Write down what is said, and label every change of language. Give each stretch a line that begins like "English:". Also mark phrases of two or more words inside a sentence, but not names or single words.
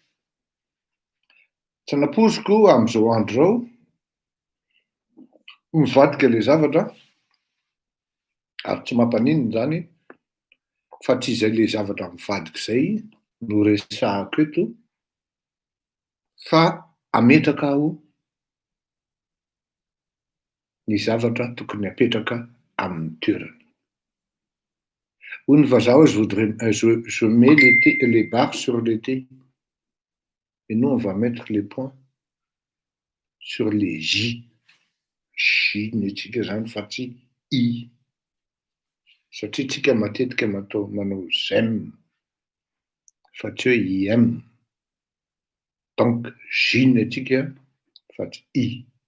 Malagasy: Tsy napoziko amin'izao andro zao mivadika le zavatra ary tsy mampaninona zany fa tsy izay le zavatra mivadika izay no resahako eto fa ametraka aho ny zavatra tokony apetraka amin'ny toerany. Hoy ny vazaha
French: je mets les barres sur les T et nous on va mettre les points sur les J.
Malagasy: J netsika zany fa tsy I. Satria tsika matetika manao j'aime fa tsy hoe IM. Donc J netsika fa tsy I.